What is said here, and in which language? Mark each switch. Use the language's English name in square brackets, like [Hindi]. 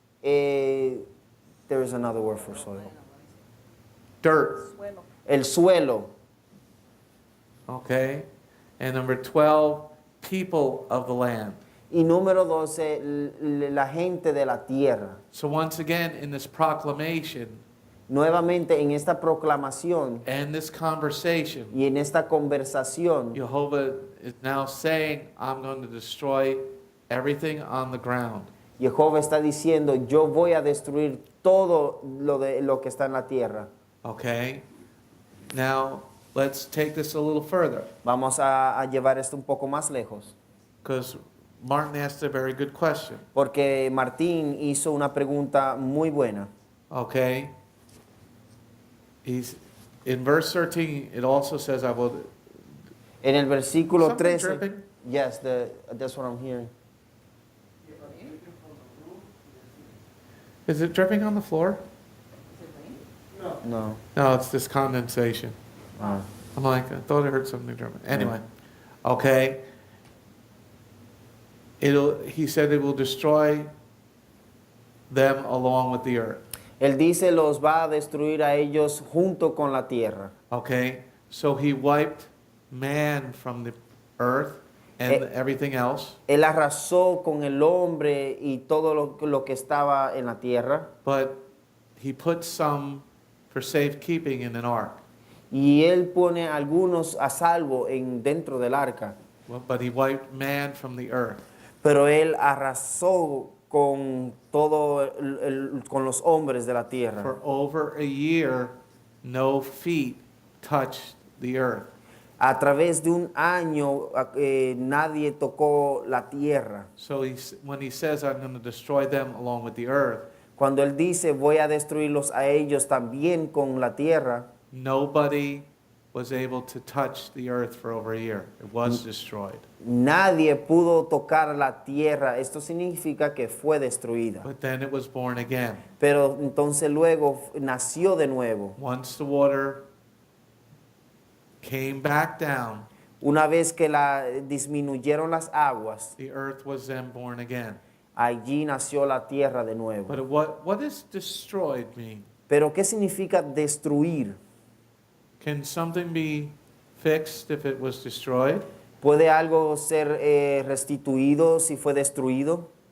[English] There is another word for soil. Dirt. [Spanish] El suelo. [English] Okay. And number 12, people of the land. [Spanish] Y número 12, la gente de la tierra. [English] So once again, in this proclamation [Spanish] Nuevamente en esta proclamación [English] and this conversation, [Spanish] y en esta conversación, [English] Jehovah is now saying, I'm going to destroy everything on the ground. [Spanish] Jehová está diciendo, yo voy a destruir todo lo que está en la tierra. [English] Okay? Now, let's take this a little further, [Spanish] Vamos a llevar esto un poco más lejos. [English] because Martin asked a very good question. [Spanish] Porque Martín hizo una pregunta muy buena. [English] Okay? He's in verse 13, it also says, I will. [Spanish] En el versículo [English] Something [Spanish] 13. [English] dripping? Yes, that's what I'm hearing. Is it dripping on the floor? No. No, it's this condensation. Ah. I'm like, I thought I heard something dripping. Anyway, okay. He said it will destroy them along with the earth. [Spanish] Él dice los va a destruir a ellos junto con la tierra. [English] Okay, so he wiped man from the earth and everything else. [Spanish] Él arrasó con el hombre y todo lo que estaba en la tierra. [English] But he put some for safekeeping in an ark. [Spanish] Y él pone algunos a salvo dentro del arca. [English] But he wiped man from the earth. [Spanish] Pero él arrasó con con los hombres de la tierra. [English] For over a year, no feet touched the earth. [Spanish] A través de un año nadie tocó la tierra. [English] So when he says, I'm going to destroy them along with the earth, [Spanish] Cuando él dice voy a destruirlos a ellos también con la tierra, [English] nobody was able to touch the earth for over a year. It was destroyed. [Spanish] nadie pudo tocar la tierra. Esto significa que fue destruida. [English] But then it was born again. [Spanish] Pero entonces luego nació de nuevo. [English] Once the water came back down, [Spanish] Una vez que disminuyeron las aguas, [English] the earth was then born again. [Spanish] allí nació la tierra de nuevo. [English] But what does destroyed mean? [Spanish] Pero ¿qué significa destruir? [English] Can something be fixed if it was destroyed? [Spanish] ¿Puede algo ser restituido si fue destruido?